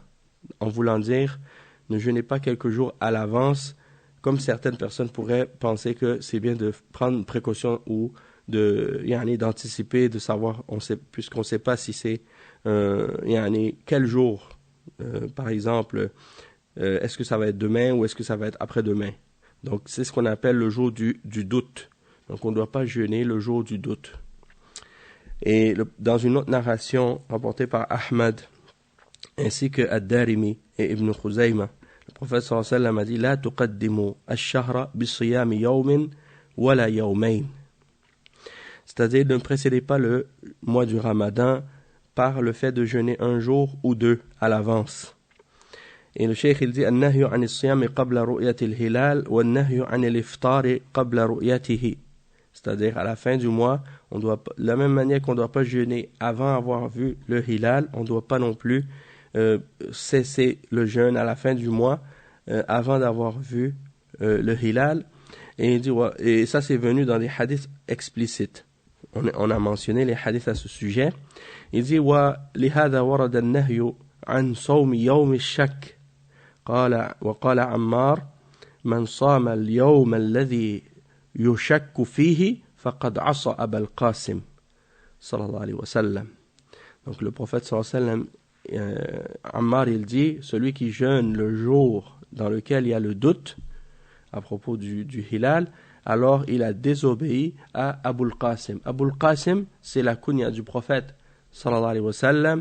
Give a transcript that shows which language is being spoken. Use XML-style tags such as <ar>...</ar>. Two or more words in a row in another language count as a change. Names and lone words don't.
<fr>En voulant dire, ne jeûnez pas quelques jours à l'avance, comme certaines personnes pourraient penser que c'est bien de prendre précaution ou d'anticiper, de savoir, puisqu'on ne sait pas si c'est quel jour, par exemple, est-ce que ça va être demain ou est-ce que ça va être après-demain. Donc c'est ce qu'on appelle le jour du doute. Donc on ne doit pas jeûner le jour du doute. Et dans une autre narration rapportée par Ahmad ainsi que Ad-Darimi et Ibn Khuzayma, le prophète</fr> <ar>صلى الله عليه وسلم</ar> <fr>a dit</fr> <ar>لا تقدموا الشهر بصيام يوم ولا يومين.</ar> <fr>C'est-à-dire ne précédez pas le mois du Ramadan par le fait de jeûner un jour ou deux à l'avance. Et le cheikh il dit</fr> <ar>النهي عن الصيام قبل رؤية الهلال والنهي عن الإفطار قبل رؤيته.</ar> <fr>C'est-à-dire à la fin du mois, on doit, de la même manière qu'on ne doit pas jeûner avant avoir vu le hilal, on ne doit pas non plus cesser le jeûne à la fin du mois avant d'avoir vu le hilal. Et il dit et ça c'est venu dans des hadiths explicites. On a mentionné les hadiths à ce sujet. Il dit</fr> <ar>وَلِهَذَا وَرَدَ النَّهْيُ عَنْ صَوْمِ يَوْمِ الشَّكِّ وقال عمار من صام اليوم الذي يشك فيه فقد عصى أبا القاسم صلى الله عليه وسلم.</ar> <fr>Donc le prophète</fr> <ar>صلى الله عليه وسلم,</ar> <fr>Ammar il dit celui qui jeûne le jour dans lequel il y a le doute à propos du hilal, alors il a désobéi à Abul Qasim. Abul Qasim, c'est la kunya du prophète</fr> <ar>صلى الله عليه وسلم.</ar>